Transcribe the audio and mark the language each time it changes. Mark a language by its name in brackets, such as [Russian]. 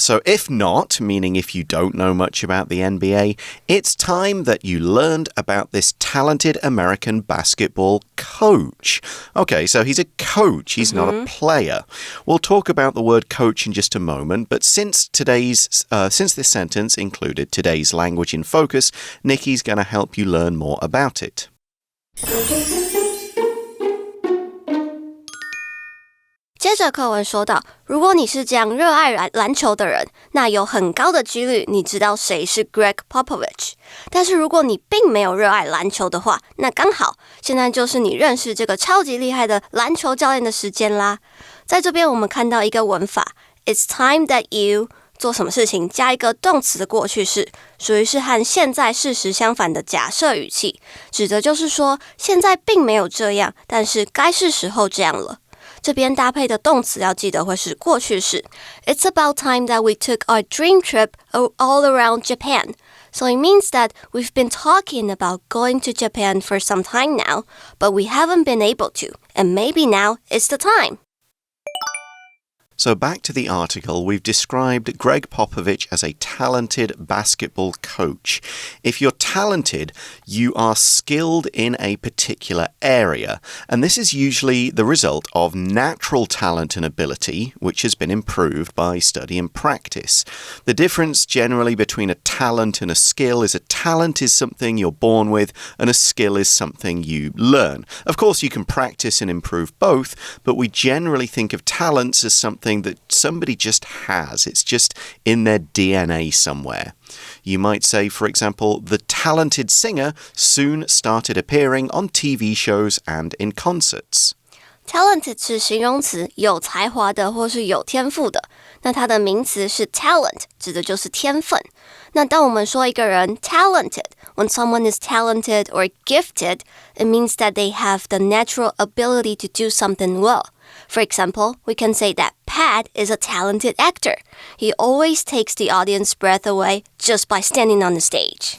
[English] So if not, meaning if you don't know much about the NBA, it's time that you learned about this talented American basketball coach. Okay, so he's a coach. He's not a player. We'll talk about the word coach in just a moment, but since this sentence included today's language in focus, Nikki's going to help you learn more about it. [Chinese] 接着课文说到，如果你是这样热爱篮球的人，那有很高的几率你知道谁是 Greg Popovich。但是如果你并没有热爱篮球的话，那刚好现在就是你认识这个超级厉害的篮球教练的时间啦。在这边我们看到一个文法 [English] It's time that you [Chinese] 做什么事情加一个动词的过去式，属于是和现在事实相反的假设语气，指的就是说现在并没有这样，但是该是时候这样了。这边搭配的动词要记得会是过去式。 [English] It's about time that we took our dream trip all around Japan. So it means that we've been talking about going to Japan for some time now, but we haven't been able to, and maybe now is the time.So back to the article, we've described Greg Popovich as a talented basketball coach. If you're talented, you are skilled in a particular area. And this is usually the result of natural talent and ability, which has been improved by study and practice. The difference generally between a talent and a skill is a talent is something you're born with, and a skill is something you learn. Of course, you can practice and improve both, but we generally think of talents as something that somebody just has. It's just in their DNA somewhere. You might say, for example, the talented singer soon started appearing on TV shows and in concerts. [Chinese] Talented 是形容词，有才华的或是有天赋的。那它的名词是 talent， 指的就是天分。那当我们说一个人 [English] talented, when someone is talented or gifted, it means that they have the natural ability to do something well. For example, we can say that Pat is a talented actor. He always takes the audience's breath away just by standing on the stage.